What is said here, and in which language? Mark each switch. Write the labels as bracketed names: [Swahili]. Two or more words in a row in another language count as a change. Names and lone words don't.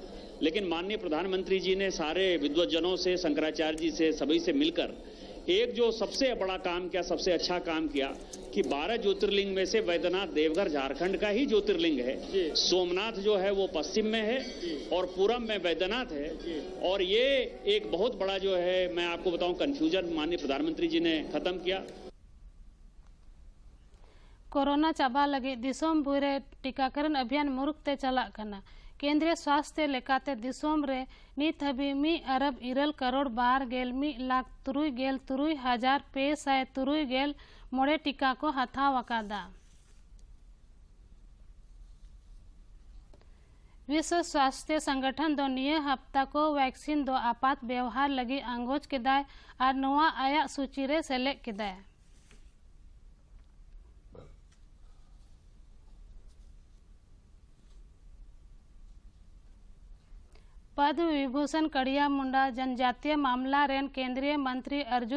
[Hindi] लेकिन माननीय प्रधानमंत्री जी ने सारे विद्वतजनों से, शंकराचार्य जी से, सभी से मिलकर एक जो सबसे बड़ा काम किया, सबसे अच्छा काम किया कि 12 ज्योतिर्लिंग में से बैद्यनाथ देवघर झारखंड का ही ज्योतिर्लिंग है। सोमनाथ जो है वो पश्चिम में है और पूरब में बैद्यनाथ है। और ये एक बहुत बड़ा जो है, मैं आपको बताऊं, कंफ्यूजन माननीय प्रधानमंत्री जी ने खत्म किया। [Santali] कोरोना चाबा लगे दिसोम भूरे टीकाकरण अभियान मुरुकते चला कना। केंद्रीय स्वास्थ्य लेकाते दिसोम रे नित हबी 1 अरब 2 करोड़ 12,63,603 मोड़े टीका को हथाव अकादा। विश्व स्वास्थ्य संगठन दो निये हफ्ता को वैक्सीन दो आपात व्यवहार लगी आंगोज केदाय और नोआ आया सूची रे सेलेक्ट केदाय। पद्म विभूषण कड़िया मुंडा जनजातीय मामला रेन केंद्रीय मंत्री अर्जुन